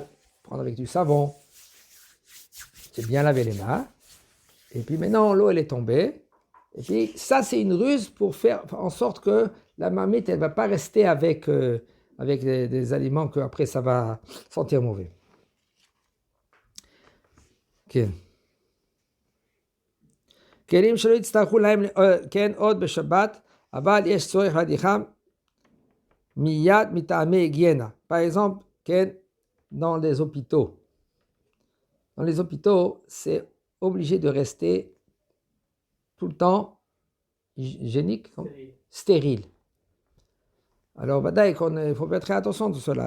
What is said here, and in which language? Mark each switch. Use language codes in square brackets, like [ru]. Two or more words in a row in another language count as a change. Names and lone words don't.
[fr] Prendre avec du savon. Tu bien laver les mains. Et puis maintenant, l'eau, elle est tombée. Et puis, ça, c'est une ruse pour faire en sorte que la marmite, elle ne va pas rester avec des aliments qu'après, ça va sentir mauvais. Ok. [he] כלים שלא יצטרכו להם, כן, עוד בשבת, אבל יש צורך להדיחם מיד מטעמי היגיינה. [fr] Par exemple, כן, dans les hôpitaux. Dans les hôpitaux, c'est obligé de rester tout le temps hygiénique, stérile. Alors, il faut faire très attention à tout cela.